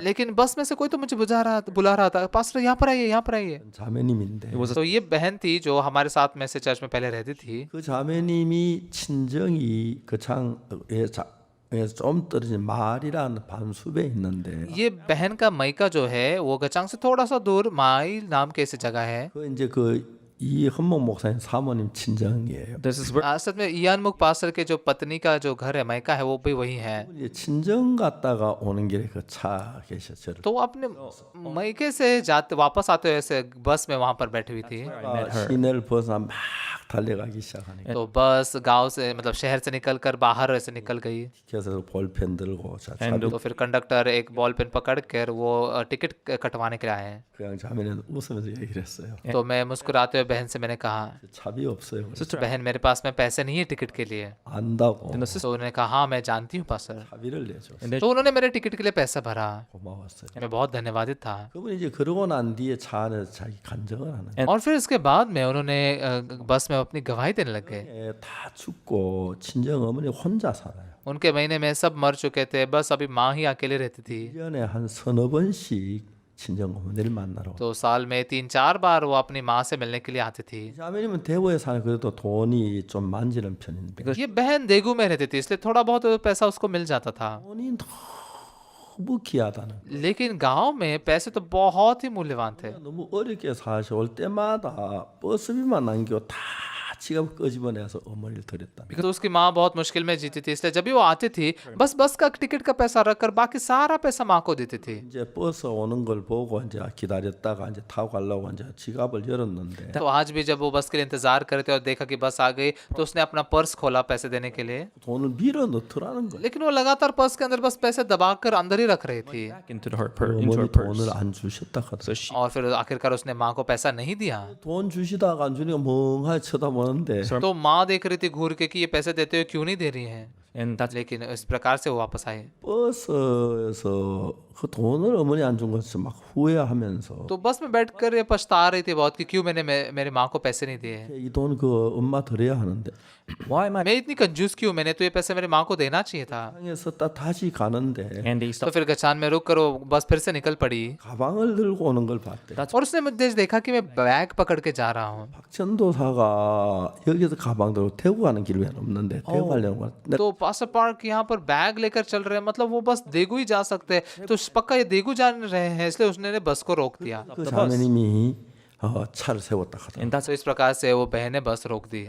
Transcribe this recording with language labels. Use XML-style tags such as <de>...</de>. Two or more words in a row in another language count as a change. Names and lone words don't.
<hi>लेकिन बस में से कोई तो मुझे बुला रहा था, पास्टर यहाँ पर आइए, यहाँ पर आइए।</hi> <ko>자매님인데</ko> <en>It was</en> <hi>तो ये बहन थी जो हमारे साथ में से चर्च में पहले रहती थी।</hi> <ko>그 자매님이 친정이 그 창에 좀 떨어진 마을이라는 반숲에 있는데</ko> <hi>ये बहन का मईका जो है वो गचांग से थोड़ा सा दूर माई नाम के ऐसी जगह है।</hi> <ko>그 이제 이 헌목 목사님 사모님 친정이에요.</ko> <en>this is where</en> <hi>असल में इयान मुख पास्टर के जो पत्नी का जो घर है मईका है वो भी वही है।</hi> <ko>이제 친정 갔다가 오는 길에 그 차 계셔 저를.</ko> <hi>तो वो अपने मईके से जाते वापस आते हुए ऐसे बस में वहां पर बैठी हुई थी।</hi> <ko>시내를 벗어나 막 달려가기 시작하니까</ko> <hi>तो बस गांव से मतलब शहर से निकल कर बाहर ऐसे निकल गई।</hi> <ko>그래서 볼펜 들고 자 And</ko> <hi>तो फिर कंडक्टर एक</hi> <en>ball pen</en> <hi>पकड़ कर वो टिकट कटवाने के लिए आए हैं।</hi> <ko>그냥 자매는 웃으면서 얘기를 했어요.</ko> <hi>तो मैं मुस्कुराते हुए बहन से मैंने कहा,</hi> <ko>차비 없어요. sister</ko> <hi>बहन मेरे पास में पैसे नहीं है टिकट के लिए।</hi> <ko>안다고</ko> <en>then the sister</en> <hi>तो उन्होंने कहा हाँ मैं जानती हूँ पास्टर।</hi> <ko>차비를 내줘.</ko> <en>and then</en> <hi>तो उन्होंने मेरे टिकट के लिए पैसा भरा।</hi> <ko>고마웠어요.</ko> <hi>मैं बहुत धन्यवादित था।</hi> <ko>그분이 이제 그러고 난 뒤에 차 안에서 자기 간증을 하는</ko> <hi>और फिर इसके बाद में उन्होंने बस में अपनी गवाही देने लग गए।</hi> <ko>거예요. 다 죽고 친정 어머니 혼자 살아요.</ko> <hi>उनके महीने में सब मर चुके थे, बस अभी माँ ही अकेले रहती थी।</hi> <ko>1년에 한 서너 번씩 친정 어머니를 만나러.</ko> <hi>तो साल में 3-4 बार वो अपनी माँ से मिलने के लिए आती थी।</hi> <ko>자매님은 대구에 사는 그래도 돈이 좀 만지는 편인데</ko> <hi>ये बहन देगू में रहती थी, इसलिए थोड़ा बहुत पैसा उसको मिल जाता था।</hi> <ko>돈이 너무 귀하다는</ko> <hi>लेकिन गांव में पैसे तो बहुत ही मूल्यवान थे।</hi> <ko>너무 어렵게 사셔 올 때마다 버스비만 남기고 다 지갑 끄집어내서 어머니를 드렸다.</ko> <hi>तो उसकी माँ बहुत मुश्किल में जीती थी, इसलिए जब भी वो आती थी बस का टिकट का पैसा रखकर बाकी सारा पैसा माँ को देती थी।</hi> <ko>이제 버스 오는 걸 보고 이제 기다렸다가 이제 타고 가려고 이제 지갑을 열었는데</ko> <hi>तो आज भी जब वो बस के लिए इंतजार करे थे और देखा कि बस आ गई तो उसने अपना पर्स खोला पैसे देने के लिए,</hi> <ko>돈을 밀어 넣더라는 거예요.</ko> <hi>लेकिन वो लगातार पर्स के अंदर बस पैसे दबाकर अंदर ही रख रही थी।</hi> <en>back into into her 어머니 purse.</en> <ko>돈을 안 주셨다 하더라고요.</ko> <en>So she</en> <hi>और फिर आखिरकार उसने माँ को पैसा नहीं दिया।</hi> <ko>돈 주시다가 안 주니까 멍하니 쳐다보는데</ko> <hi>तो माँ देख रही थी घूर के कि ये पैसे देते हुए क्यों नहीं दे रही है,</hi> <en>and that's</en> <hi>लेकिन इस प्रकार से वो वापस आई।</hi> <ko>버스에서 그 돈을 어머니 안 준 것을 막 후회하면서</ko> <hi>तो बस में बैठकर ये पछता रही थी बहुत कि क्यों मैंने मेरे माँ को पैसे नहीं दिए,</hi> <ko>이 돈 그 엄마 드려야 하는데</ko> <en>why am I</en> <hi>मैं इतनी कंजूस क्यों, मैंने तो ये पैसे मेरी माँ को देना चाहिए था।</hi> <ko>상에서 딱 다시 가는데</ko> <en>and they</en> <hi>तो stopped फिर गचान में रुक कर वो बस फिर से निकल पड़ी</hi> <ko>가방을 들고 오는 걸 봤대.</ko> <hi>और उसने मुझे देखा कि मैं बैग पकड़ के जा रहा हूँ।</hi> <ko>박전도사가 여기서 가방 들고 태국 가는 길이 왜 없는데 태국 가려는 거야.</ko> <hi>तो पास्टर पार्क यहाँ पर बैग लेकर चल रहे हैं, मतलब वो बस देगू ही जा सकते हैं, तो पक्का ये देगू जा रहे हैं, इसलिए उसने बस को रोक दिया।</hi> <ko>그 자매님이 차를 세웠다 하더라고.</ko> <en>and that's</en> <hi>तो इस प्रकार से वो बहन ने बस रोक दी।</hi>